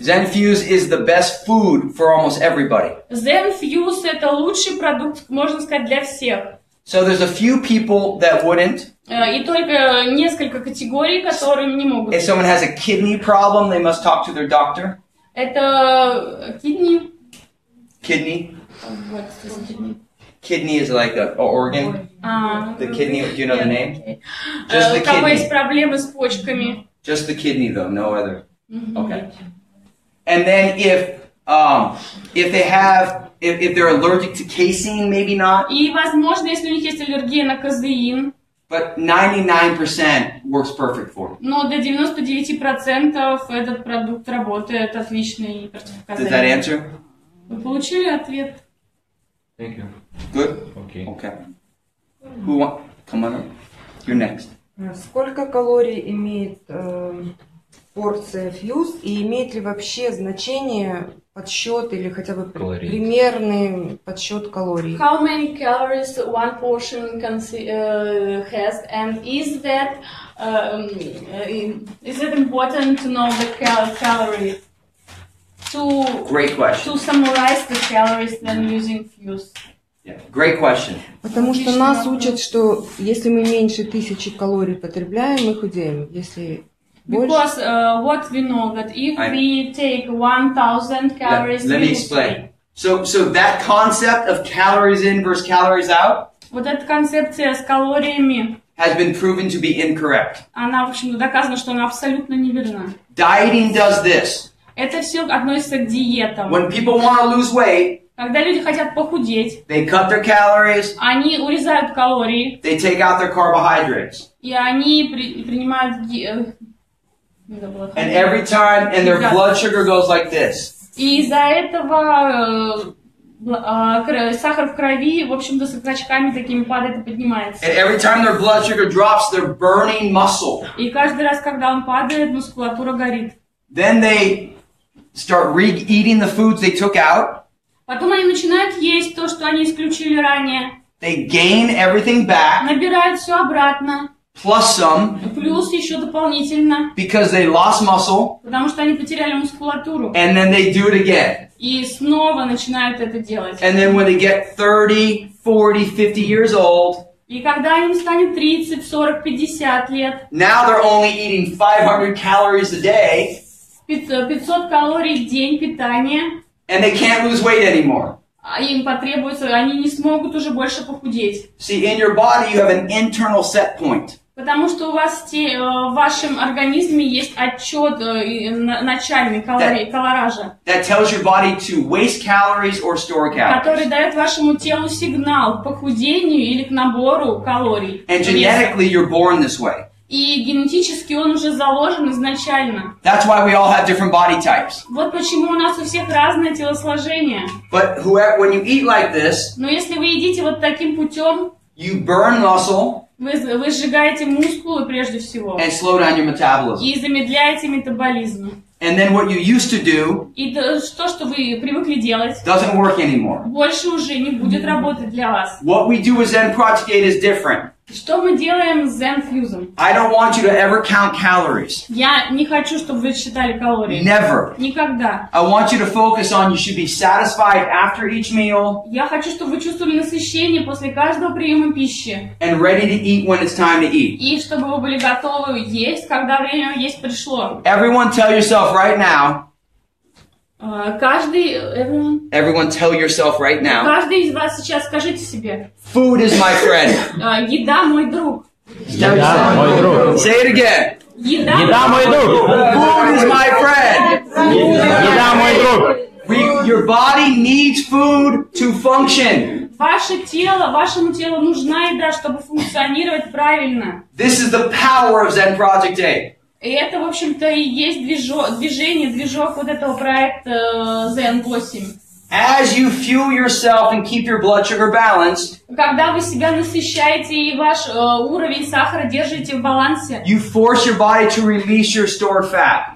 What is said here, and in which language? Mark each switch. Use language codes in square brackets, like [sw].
[en] ZEN-Fuse is the best food for almost everybody. [ru] ZEN-Fuse это лучший продукт, можно сказать, для всех. [en] So there's a few people that wouldn't. [ru] И только несколько категорий, которые не могут. [en] If someone has a kidney problem, they must talk to their doctor. [ru] Это kidney. [en] Kidney. What's this kidney? Kidney is like an organ. The kidney, do you know the name? Just the [ru] У кого есть [en] kidney. [ru] проблемы с почками. [en] Just the kidney though, no other. Okay. And then if they're allergic to casein, maybe not. [ru] И, возможно, если у них есть аллергия на казеин. [en] But 99% works perfect for them. [ru] Но до 99% этот продукт работает отлично и [en] Does that [ru] противопоказания. [en] answer? [ru] Вы получили ответ? [en] Thank you. Good? Okay. Okay. Who want? Come on up. You're next. [ru] Сколько калорий имеет порция фьюз и имеет ли вообще значение подсчет или хотя бы Калорий. примерный подсчет калорий? [en] How many calories one portion has, and is it important to know the calories? Great question. To summarize the calories when using Fuse. Yeah. Great question. [ru] Потому что нас учат, что если мы меньше 1000 калорий потребляем, мы худеем. Если больше... [en] Because what we know that if we take 1000 calories, Let me explain. So that concept of calories in versus calories out [ru] вот эта концепция с калориями, [en] has been proven to be incorrect. [ru] она, в общем, доказано, что она абсолютно неверна. [en] Dieting does this. [ru] Это все относится к диетам. [en] When people want to lose weight, [ru] Когда люди хотят похудеть, [en] they cut their calories, [ru] они урезают калории, [en] they take out their carbohydrates. [ru] и они принимают... [en] And every time, and their blood sugar goes like this. [ru] И из-за этого сахар в крови, в общем-то, с скачками такими падает и поднимается. [en] And every time their blood sugar drops, they're burning muscle. [ru] И каждый раз, когда он падает, мускулатура горит. [en] Then they start re-eating the foods they took out. [ru] Потом они начинают есть то, что они исключили ранее. [en] They gain everything back, [ru] Набирают все обратно. [en] plus some, [ru] Плюс еще дополнительно. [en] because they lost muscle, [ru] Потому что они потеряли мускулатуру. [en] and then they do it again. [ru] И снова начинают это делать. [en] And then when they get 30, 40, 50 years old, [ru] И когда им станет 30, 40, 50 лет, [en] now they're only eating 500 calories a day, [ru] 500 калорий в день питания, [en] and they can't lose weight anymore. [ru] а им потребуется, они не смогут уже больше похудеть. [en] See, in your body you have an internal set point. [ru] Потому что у вас в вашем организме есть отчет начальный калоража, [en] That tells your body to waste calories or store [ru] который [en] calories. [ru] дает вашему телу сигнал к похудению или к набору калорий. [en] And genetically you're born this way. [ru] И генетически он уже заложен изначально. [en] That's why we all have different body types. [ru] Вот почему у нас у всех разное телосложение. [en] But when you eat like this, [ru] Но если вы едите вот таким путем, [en] you burn muscle [ru] вы сжигаете мускулы прежде всего. [en] and slow down your metabolism. [ru] И замедляете метаболизм. [en] And then what you used to do [ru] И то, что вы привыкли делать, [en] doesn't work anymore. [ru] больше уже не будет работать для вас. [en] What we do with ZEN PRODJECT8 is different. [ru] Что мы делаем с ZEN-Fuse? [en] I don't want you to ever count calories. [ru] Я не хочу, чтобы вы считали калории. [en] Never. [ru] Никогда. [en] I want you to focus on you should be satisfied after each meal [ru] Я хочу, чтобы вы чувствовали насыщение после каждого приема пищи. [en] and ready to eat when it's time to eat. [ru] И чтобы вы были готовы есть, когда время есть пришло. [en] Everyone tell yourself right now. Everyone tell yourself right now. [ru] Каждый из вас сейчас скажите себе. [en] Food is my friend. [ru] Еда мой друг. Еда мой друг. [en] Say it again. [ru] Еда мой друг. [en] Food is my friend. [ru] Еда мой друг. [en] Your body needs food to function. [ru] Вашему телу нужна еда, чтобы функционировать правильно. [en] This is the power of ZEN PRODJECT8. [ru] И это, в общем-то, и есть движок вот этого проекта ZEN8. [en] As you fuel yourself and keep your blood sugar balanced, [ru] когда вы себя насыщаете и ваш уровень сахара держите в балансе, [en] you force your body to release your stored fat.